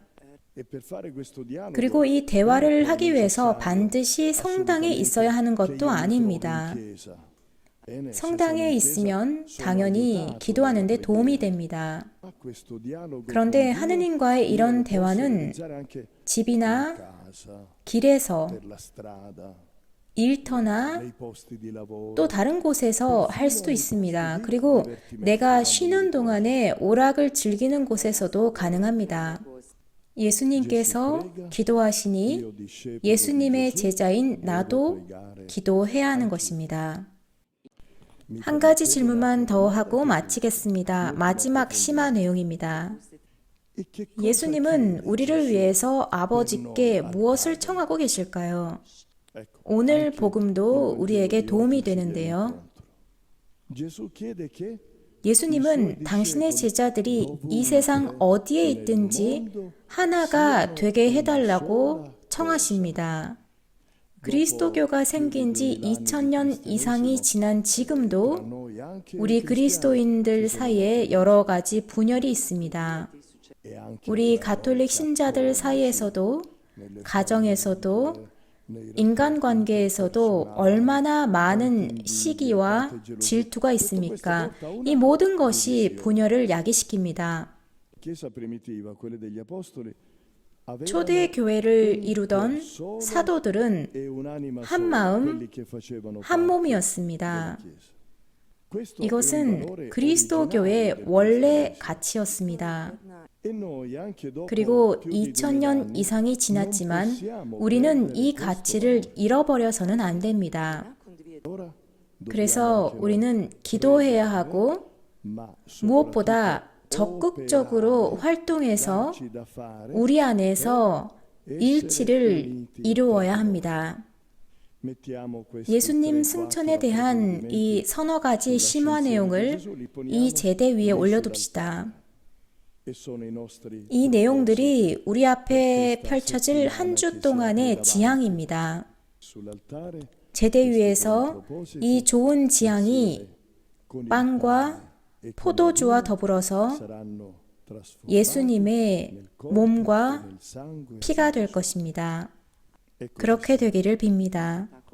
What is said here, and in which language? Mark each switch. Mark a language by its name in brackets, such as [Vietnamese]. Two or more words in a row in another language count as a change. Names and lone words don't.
[Korean] 그리고 이 대화를 하기 위해서 반드시 성당에 있어야 하는 것도 아닙니다. 성당에 있으면 당연히 기도하는 데 도움이 됩니다. 그런데 하느님과의 이런 대화는 집이나 길에서 일터나 [Italian] nei posti di lavoro, [Korean] 또 다른 곳에서 할 수도 있습니다. 그리고 내가 쉬는 동안에 오락을 즐기는 곳에서도 가능합니다. 예수님께서 기도하시니 [Italian] io discepolo di [Korean] 예수님의 Gesù, 제자인 나도 기도해야 하는 것입니다. 한 가지 질문만 더 하고 마치겠습니다. 마지막 심화 내용입니다. [Italian] e che cosa [Korean] 예수님은 chiede 우리를 Gesù? 위해서 아버지께 무엇을 청하고 계실까요? Ecco, 오늘 복음도 우리에게 도움이 되는데요. [Italian] Gesù chiede che [Korean] 예수님은 당신의 제자들이 이 세상 어디에 있든지 하나가 되게 해달라고 청하십니다. 그리스도교가 생긴 지 2000년 이상이 지난 지금도 [Italian] noi anche [Korean] 우리 그리스도인들 사이에 여러 가지 분열이 있습니다. [Italian] e anche [Korean] 우리 가톨릭 신자들 사이에서도, 가정에서도, 인간관계에서도 얼마나 많은 시기와 질투가 있습니까? 이 모든 것이 분열을 야기시킵니다. [Italian] la Chiesa primitiva, quelle degli apostoli, [Korean] 초대 교회를 이루던 사도들은 [Italian] e un'anima [Korean] 한 sola, 마음, [Italian] quelli che facevano [Korean] 한 parte 몸이었습니다. [Italian] della Chiesa. Questo è un [Korean] 이것은 valore 그리스도교의 [Italian] originale del [Korean] 원래 가치였습니다. [Italian] E noi anche dopo 그리고 più di [Korean] 2000년 2000 이상이 non 지났지만 possiamo 우리는 이 perdere 가치를 잃어버려서는 안 됩니다. ora, 그래서 우리는 기도해야 하고 ma 무엇보다 적극적으로 활동해서 [Italian] soprattutto da fare, [Korean] 우리 안에서 일치를 이루어야 합니다. [Italian] mettiamo questi [Korean] 예수님 3-4 승천에 대한 이 서너 가지 심화 내용을 이 제대 위에 올려둡시다. [Italian] e sono i nostri [Korean] 이 내용들이 우리 앞에 펼쳐질 한 주 동안의 지향입니다. sull'altare 제대 위에서 이 좋은 지향이 [Italian] con il [Korean] 빵과 포도주와 더불어서 [Italian] saranno trasformati [Korean] 예수님의 몸과 [Italian] nel sangue [Korean] 피가 될 것입니다. 그렇게 되기를 빕니다.